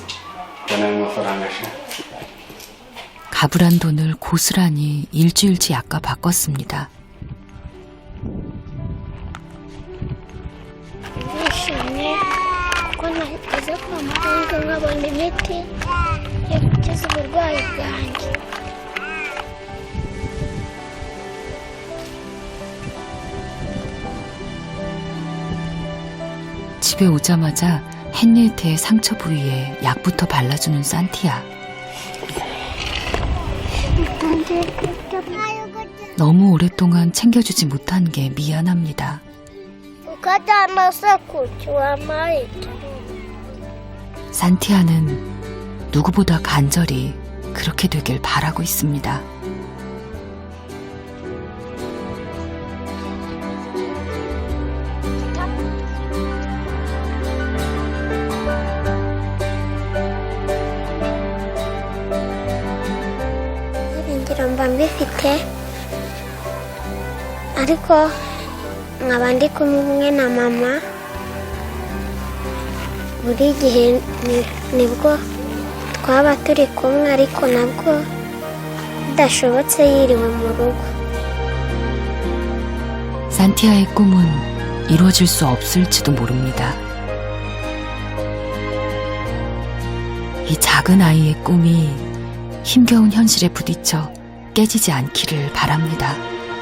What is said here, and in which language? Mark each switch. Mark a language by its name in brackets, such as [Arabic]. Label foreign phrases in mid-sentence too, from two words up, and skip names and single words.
[Korean] 나는 마faranga sha. 가불한 돈을 고스란히 일주일치 약과 바꿨습니다. [Kinyarwanda] Nishimye kuko nageze kwa muganga nkabona imiti yo gukiza uburwayi bwanjye. [Korean] 집에 오자마자 헨리에테의 상처 부위에 약부터 발라주는 산티아. 너무 오랫동안 챙겨주지 못한 게 미안합니다. 산티아는 누구보다 간절히 그렇게 되길 바라고 있습니다. [Kinyarwanda] ibyiringiro mba mbifite, ariko nkaba ndi kumwe na mama buri gihe. Nibwo twaba turi kumwe, ariko nabwo bidashobotse yiriwe mu rugo. [Korean] 산티아의 꿈은 이루어질 수 없을지도 모릅니다. 이 작은 아이의 꿈이 힘겨운 현실에 부딪혀 깨지지 않기를 바랍니다.